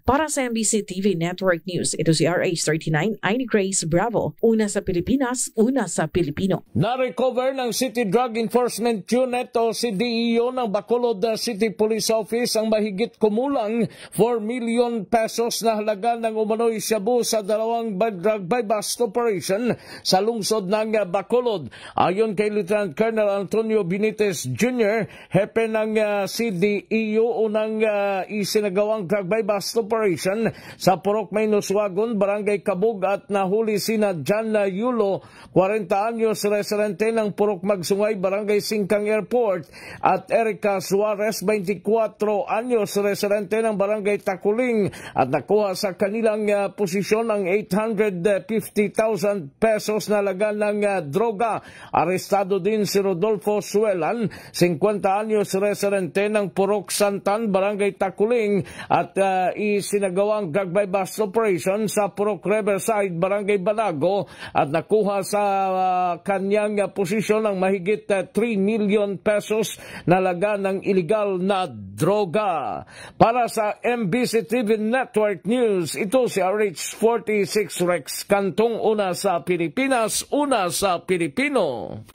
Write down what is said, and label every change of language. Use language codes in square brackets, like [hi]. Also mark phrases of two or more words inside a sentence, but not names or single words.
[tl] Para sa MBC TV Network News, ito si RH39, Aini Grace Bravo, una sa Pilipinas, una sa Pilipino. Na-recover ng City Drug Enforcement Unit o CDEO ng Bacolod City Police Office ang mahigit kumulang 4 million pesos na halaga ng umano'y shabu sa 2 [en] drug buy-bust operation [tl] sa lungsod ng Bacolod. Ayon kay Lieutenant Colonel Antonio Benitez Jr., hepe ng CDEO unang isinagawang drug [en] buy-bust operation [tl] sa Purok Mainoswagon, Barangay Kabug, at nahuli sina John Yulo, 40 anyos, residente ng Purok Magsungay, Barangay Singkang Airport, at Erica Suarez, 24 anyos, residente ng Barangay Takuling, at nakuha sa kanilang posisyon ang 850,000 pesos na halaga ng droga. Arestado Arestado din si Rodolfo Suelan, 50 anyos, residente ng Purok Santan, Barangay Takuling, at isinagawang [en] drug by bust operation [tl] sa Purok Riverside, Barangay Banago, at nakuha sa kanyang posisyon ng mahigit 3 million pesos na laga ng iligal na droga. Para sa MBC TV Network News, ito si RH46 Rex Cantong, una sa Pilipinas, una sa Pilipino.